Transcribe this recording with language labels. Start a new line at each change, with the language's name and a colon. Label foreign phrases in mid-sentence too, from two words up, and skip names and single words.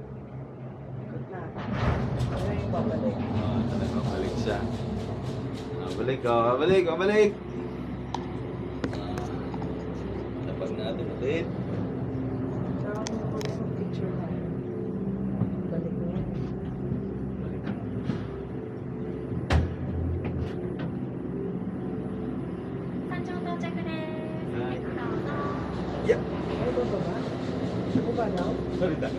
Filipino: Ikot na. Ano yung babalik? Nagbabalik siya. Babalik ka, babalik, babalik! Dapat natin ulit. Tsaka kung ako yung picture na. Balik mo yan. Balik.
Japanese: 山頂到着です。はいどうぞ。
English: Yeah!
Filipino: Ay, ba ba? Ako ba daw? Sorry da.